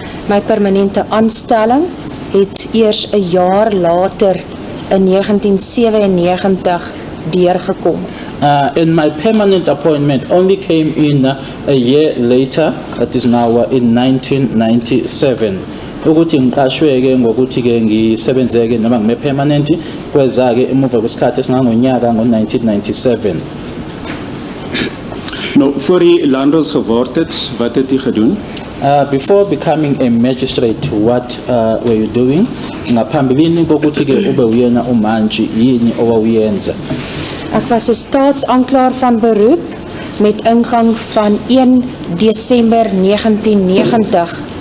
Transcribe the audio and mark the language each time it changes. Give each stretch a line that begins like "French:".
Afrikaans: My permanente aanstelling het eers 'n jaar later in 1997 deurgekom.
English: And my permanent appointment only came in a year later, that is now in 1997.
Zulu: Ukuthi ngiqashwe-ke ngokuthi-ke ngisebenzeke noma ngime permanent kweza-ke emuva kwesikhathi esingangonyaka ngo-1997.
Afrikaans: Nou, voor u landros geword het, wat het u gedoen?
English: Before becoming a magistrate, what were you doing?
Zulu: Ngaphambilini kokuthi-ke ube uyena uMantshi, yini owawuyenza?
Afrikaans: Ek was 'n staatsaanklaer van beroep met ingang van 1 Desember 1990.